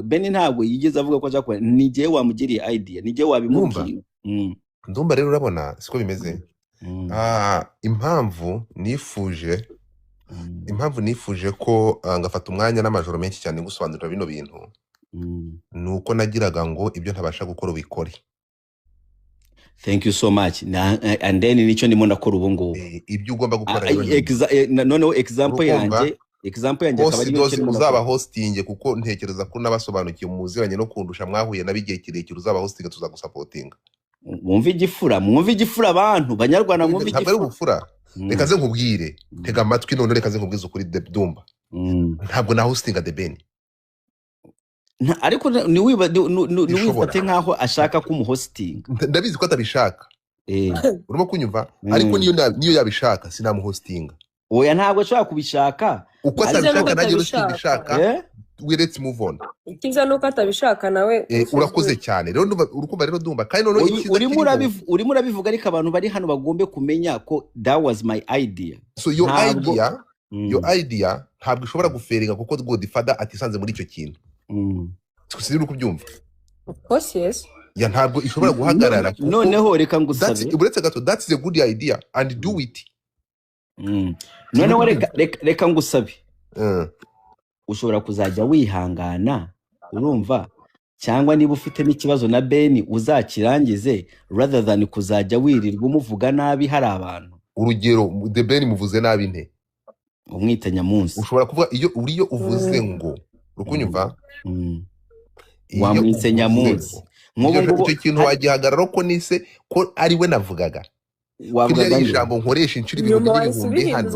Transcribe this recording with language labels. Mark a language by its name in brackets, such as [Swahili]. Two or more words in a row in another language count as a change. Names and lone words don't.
[Kinyarwanda] Beni ntabwo yigeze avuga ko ashaka ni gihe wamugiriye idea ni gihe wabimubwira. Ndumva rero urabona siko bimeze. Impamvu nifuje ko ngafata umwanya n'amajoro menshi cyane gusobanurira bino bintu nuko nagiraga ngo ibyo ntabasha gukora ubikore. [English] Thank you so much. And then [Kinyarwanda] nico ndimo ndakora ubu ngubu ibyo ugomba gukora no example yanjye akaba ari yo uzaba hosting kuko ntekereza ko nabasobanukiye muziranye no kundusha mwahuye nabigiye kirekire uzaba hosting tuzagusapotinga. Mwumva igifura abantu banyarwanda mwumva igifura. Ntabwo ubufura reka ze nkubwire tega amatwi none reka ze nkubwiza ukuri Dumba ntabwo na hostinga The Ben ariko niwifate nkaho ashaka kumuhosting. Ndabizi ko atabishaka urimo kunyumva ariko niyo yabishaka sinamuhostinga. Oya ntabwo ashaka kubishaka uko atabishaka nanjye rushaka [English] let's move on. [Kinyarwanda] Ikiza nuko atabishaka nawe urakoze cyane rero urukumva rero Dumba kandi none urimo urabivuga ariko abantu bari hano bagombe kumenya ko [English] that was my idea. So your idea [Kinyarwanda] ntabwo ishobora guferinga kuko Godfather atisanze muri icyo kintu. Sikuzi kubyumva. [English] Of course yes. [Kinyarwanda] Ya ntabwo ishobora guhagarara. Noneho reka ngusabe. Uretse gato [English] that's a good idea and do it. [Kinyarwanda] Noneho reka ngusabe. Ushobora kuzajya wihangana urumva cyangwa niba ufite n'ikibazo na Beni uzakirangize [English] rather than [Kinyarwanda] kuzajya wirirwa umuvuga nabi hari abantu. Urugero The Ben muvuze nabi nte umwita Nyamunsi. Ushobora kuvuga iyo uriyo uvuze ngo rukunyumva wamwise Nyamunsi icyo kintu wagihagarara ko nise ko ari we navugaga wavuga ijambo nkoresha inshiri ibintu by'ibihumbi hano